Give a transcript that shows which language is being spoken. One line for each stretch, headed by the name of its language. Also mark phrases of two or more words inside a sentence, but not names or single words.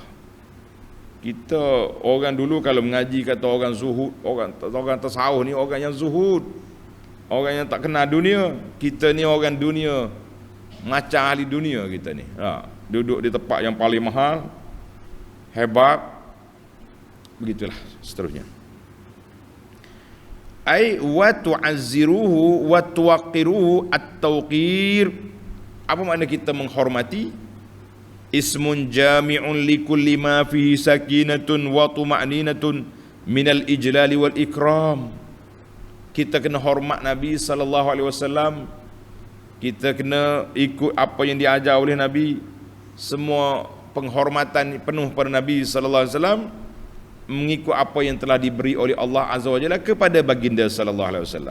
Malay: Kita orang dulu kalau mengaji kata orang zuhud, orang tasawuf ni orang yang zuhud, orang yang tak kenal dunia. Kita ni orang dunia, macam ahli dunia kita ni. Duduk di tempat yang paling mahal, hebat, begitulah seterusnya.
Arabic: أي و تعزروه و توقروه التوقير.
Malay: Apa makna kita menghormati?
Arabic: اسم جامع لكل ما فيه سكينة و طمأنينة من الإجلال و الإكرام.
Malay: Kita kena hormat Nabi
Arabic: صلى الله عليه وسلم.
Malay: Kita kena ikut apa yang diajar oleh Nabi. Semua penghormatan penuh pada Nabi
Arabic: صلى الله عليه وسلم,
Malay: mengikut apa yang telah diberi oleh
Arabic: الله عز وجل
Malay: kepada baginda
Arabic: صلى الله عليه وسلم.